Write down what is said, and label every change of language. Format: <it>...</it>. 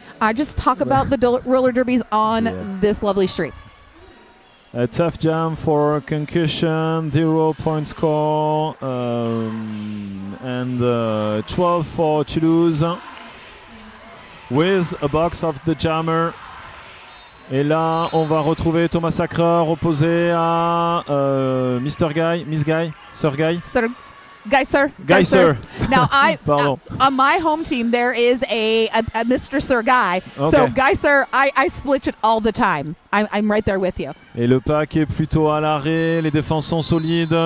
<en>I just talk about the roller derbies on this lovely street. A tough jam for Concussion, 0 point score, and 12 for Toulouse, with a box of the jammer.</en> <fr>Et là, on va retrouver Thomas Sacreur opposé à Mr.</fr> <en>Guy, Miss Guy, Sir Guy. Guy Sir. Now,</en> <fr>Pardon.</fr> <en>On my home team, there is a Mr. Sir Guy. Okay. So, Guy Sir, I split it all the time. I'm right there with you.</en> <fr>Et le pack est plutôt à l'arrêt, les défenses sont solides.</fr>